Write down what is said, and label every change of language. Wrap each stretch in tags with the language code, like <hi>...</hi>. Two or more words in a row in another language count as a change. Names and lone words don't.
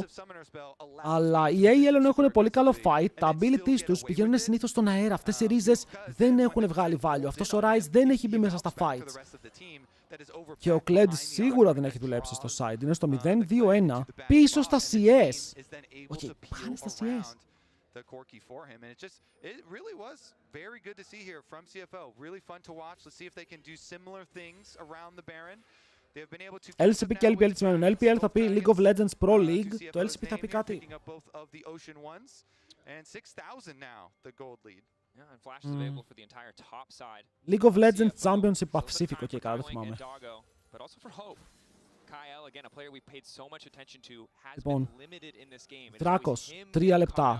<el>Αλλά οι AL έχουν πολύ καλό fight, τα abilities τους πηγαίνουν συνήθως στον αέρα, αυτές οι ρίζες δεν έχουν βγάλει value, αυτός ο Rise δεν έχει μπει μέσα στα fights. Και ο Kled σίγουρα δεν έχει δουλέψει στο side, είναι στο 0-2-1, πίσω στα CS. Οκ, πάνε στα CS.</el> <en>The Corki for him, and it really was very good to see here from CFO. Really fun to watch. Let's see if they can do similar things around the Baron. They've been able to</en> <el>LCP και LPL της μένουν. LPL θα πει League of Legends Pro League, το LCP θα πει κάτι. League of Legends Championship Pacific, okay, καλά, το θυμάμαι. Λοιπόν, Δράκος, 3 λεπτά.</el>